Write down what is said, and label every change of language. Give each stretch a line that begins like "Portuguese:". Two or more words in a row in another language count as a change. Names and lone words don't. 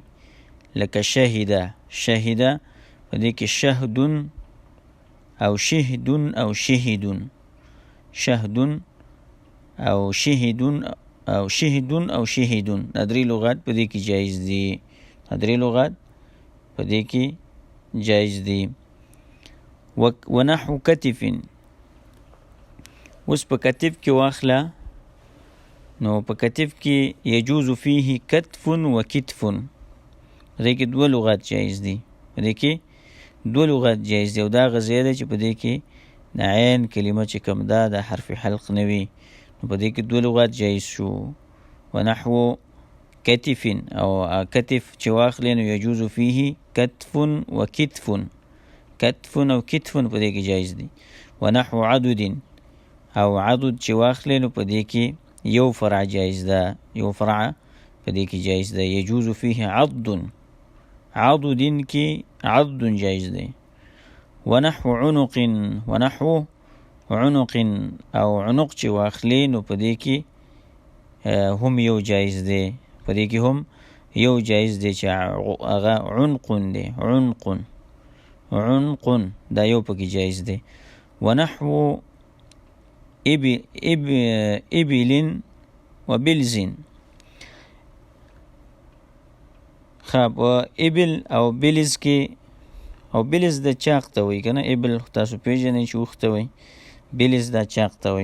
Pashto: لکه شهد، شهد په دې کې شهد او شهد او شهد، شهد او شهد او شهد او شهد، دا 3 لغات په دې کې جایز دي. دا 3 لغات په دې کې جایز دي.
Arabic: ونحو کتف،
Pashto: اوس په کتف کې واخله، نو په کتف کې
Arabic: یجوز فيه کتف و کتف،
Pashto: په دې کې 2 لغات جایز دي. په دې کې 2 لغات جایز دي، او دا غزیه ده چې په دې کې د عین کلمه چې کوم ده د حرف حلق نه وي، نو په دې کې 2 لغات جایز شو.
Arabic: ونحو کتف
Pashto: او کتف چې واخلې نو
Arabic: یجوز فيه کتف و کتف،
Pashto: کتف او کتف په دې کې جایز دي.
Arabic: ونحو عدد
Pashto: او عدد چې واخلې نو په دې کې یو فرع جایز ده، یو فرع په دې کې جایز ده.
Arabic: یجوز فيه عضد،
Pashto: عضد کې عضد جایز ده.
Arabic: ونحو عنق، ونحو عنق
Pashto: او عنق چې واخلې نو په دې کې هم یو جایز دی، په دې کې هم یو جایز دی چې هغه عنق دی، عنق عنق دا یو پکې جایز دی.
Arabic: ونحو ابل وبلز،
Pashto: خب ابل او بلز کې، او بلز د چاق ته وایي که نه، ابل تاسو پیژنئ چې اوښ ته وایي، بلز دا چاق ته وایي.